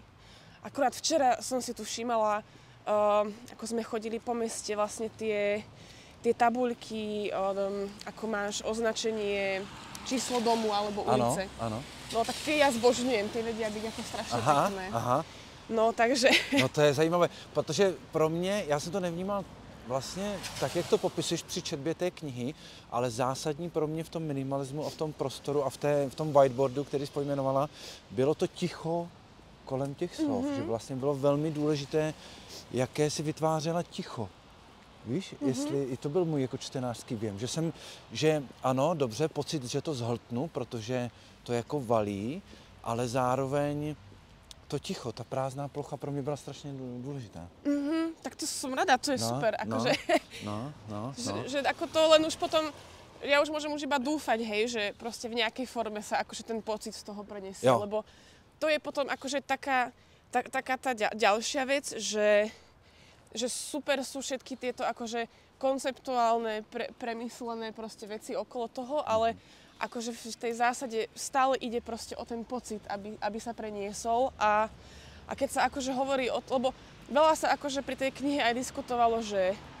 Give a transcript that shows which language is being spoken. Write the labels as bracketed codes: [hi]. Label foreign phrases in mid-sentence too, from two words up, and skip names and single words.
[sk] Akurát včera som si tu všímala, ako sme chodili po meste, vlastne tie tabuľky, ako máš označenie číslo domu alebo ulice. Áno. No tak tie ja zbožňujem, tie vedia byť ako strašne pekné. No takže... [cs] No to je zajímavé, protože pro mě, já jsem to nevnímal vlastně tak, jak to popisuješ při četbě té knihy, ale zásadní pro mě v tom minimalismu a v tom prostoru a v tom whiteboardu, který jsi pojmenovala, bylo to ticho kolem těch slov, že vlastně bylo velmi důležité, jaké si vytvářela ticho. Víš, jestli i to byl můj jako čtenářský věm, že ano, dobře, pocit, že to zhltnu, protože to jako valí, ale zároveň to ticho, ta prázdná plocha pro mě byla strašně důležitá. [sk] Tak to som rada, to je super, akože, že ako to len už potom, ja už môžem iba dúfať, hej, že proste v nejakej forme sa akože ten pocit z toho preniesie, lebo to je potom akože taká tá ďalšia vec, že super sú všetky tieto akože konceptuálne, premyslené proste veci okolo toho, ale akože v tej zásade stále ide proste o ten pocit, aby sa preniesol a keď sa akože hovorí lebo veľa sa akože pri tej knihe aj diskutovalo, že